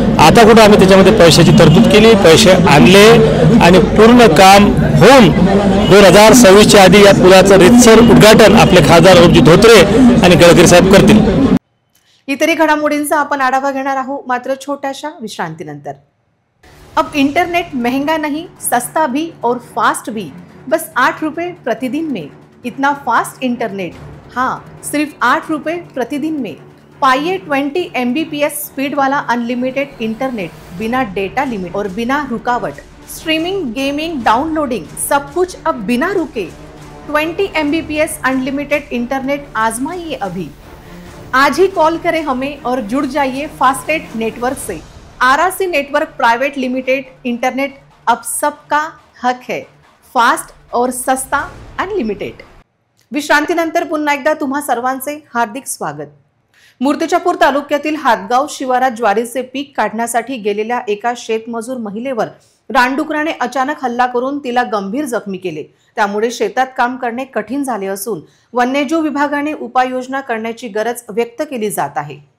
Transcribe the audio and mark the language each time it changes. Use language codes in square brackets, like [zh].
[mr] आता कुठं आम्ही त्याच्यामध्ये पैशाची तरतूद केली, पैसे आणले आणि पूर्ण काम होऊन 2026च्या आधी या पुलाचं रीतसर उद्घाटन आपले खासदार अनुपजी धोत्रे आणि गडकरी साहेब करतील। इतरही घडामोडींचा आपण आढावा घेणार आहोत मात्र छोट्याशा विश्रांतीनंतर। [hi] अब इंटरनेट महंगा नहीं, सस्ता भी और फास्ट भी, बस 8 रुपए प्रतिदिन में। इतना फास्ट इंटरनेट, हाँ सिर्फ 8 रुपए प्रतिदिन में। पाइए 20 Mbps स्पीड वाला अनलिमिटेड इंटरनेट, बिना डेटा लिमिट और बिना रुकावट। स्ट्रीमिंग, गेमिंग, डाउनलोडिंग सब कुछ अब बिना रुके। 20 Mbps अनलिमिटेड इंटरनेट आजमाइए अभी। आज ही कॉल करें हमें और जुड़ जाइए फास्टेड नेटवर्क से। RRC network private limited internet अब सबका हक है, फास्ट और सस्ता अनलिमिटेड। [mr] विश्रांतीनंतर पुन्हा एकदा तुम्हा सर्वांचे हार्दिक स्वागत। मूर्तिजापूर तालुक्यातील हातगाव शिवारात ज्वारीचे पीक काढण्यासाठी गेलेल्या एका शेतमजूर महिलेवर रानडुकराने अचानक हल्ला करून तिला गंभीर जखमी केले। त्यामुळे शेतात काम करणे कठीण झाले असून वन्यजीव विभागाने उपाययोजना करण्याची गरज व्यक्त केली जात आहे।